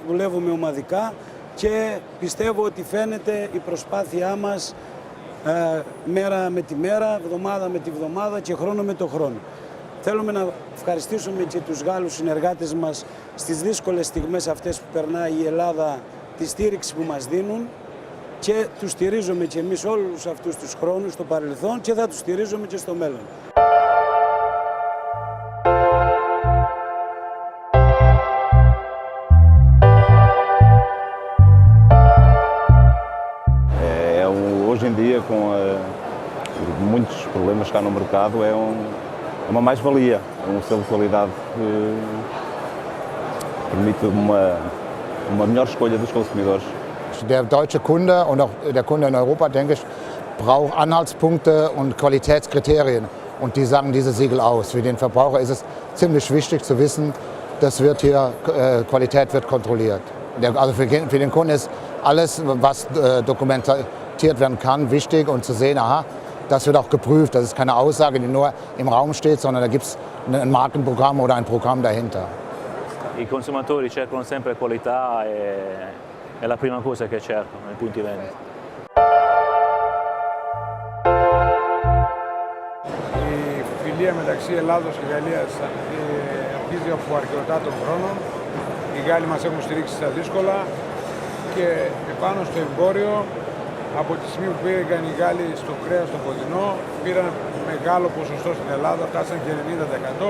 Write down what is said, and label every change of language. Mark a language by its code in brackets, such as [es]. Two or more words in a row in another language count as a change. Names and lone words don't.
[el] Δουλεύουμε ομαδικά και πιστεύω ότι φαίνεται η προσπάθειά μας μέρα με τη μέρα, εβδομάδα με τη εβδομάδα και χρόνο με το χρόνο. Θέλουμε να ευχαριστήσουμε και τους Γάλλους συνεργάτες μας στις δύσκολες στιγμές αυτές που περνάει η Ελλάδα, τη στήριξη που μας δίνουν και τους στηρίζουμε και εμείς όλους αυτούς τους χρόνους στο παρελθόν και θα τους στηρίζουμε και στο μέλλον. [pt] Hoje em dia, com muitos problemas cá no mercado, é uma mais-valia, um selo de qualidade que permite uma melhor escolha dos consumidores. [de] Der deutsche Kunde und auch der Kunde in Europa, denke ich, braucht Anhaltspunkte und Qualitätskriterien. Und die sagen diese Siegel aus. Für den Verbraucher ist es ziemlich wichtig zu wissen, Qualität wird kontrolliert. Also für den Kunden ist alles, was dokumentiert werden kann, wichtig und zu sehen, aha, das wird auch geprüft. Das ist keine Aussage, die nur im Raum steht, sondern da gibt es ein Markenprogramm oder ein Programm dahinter. [it] I consumatori cercano sempre qualità e è la prima cosa che cercano nei punti vendita. [el] Η φιλία μεταξύ Ελλάδος και Γαλλίας αρχίζει από αρκετά των χρόνων. Οι Γάλλοι μας έχουν στηρίξει στα δύσκολα και επάνω στο εμπόριο, από τη στιγμή που πήγαν οι Γάλλοι στο κρέας στο κοντινό, πήραν μεγάλο ποσοστό στην Ελλάδα, φτάσαν και 90%.